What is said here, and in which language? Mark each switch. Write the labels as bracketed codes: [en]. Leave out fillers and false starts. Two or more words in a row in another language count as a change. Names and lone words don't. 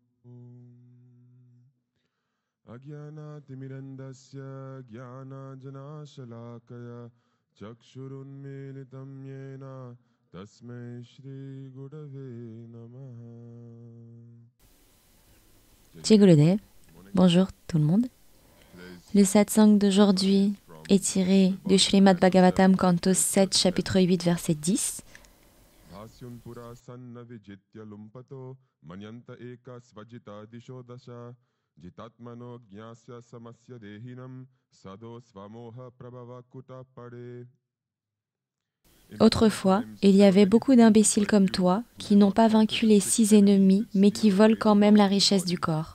[sa] Ajnanaatimirandasya jnanajanashalakaya chakshurunmilitam yena tasmai shri gurave namaha. Jai Gurudev. [fr] Bonjour tout le monde. Le satsang d'aujourd'hui est tiré du Srimad Bhagavatam, canto 7, chapitre 8, verset 10. Autrefois, il y avait beaucoup d'imbéciles comme toi qui n'ont pas vaincu les 6 ennemis, mais qui volent quand même la richesse du corps.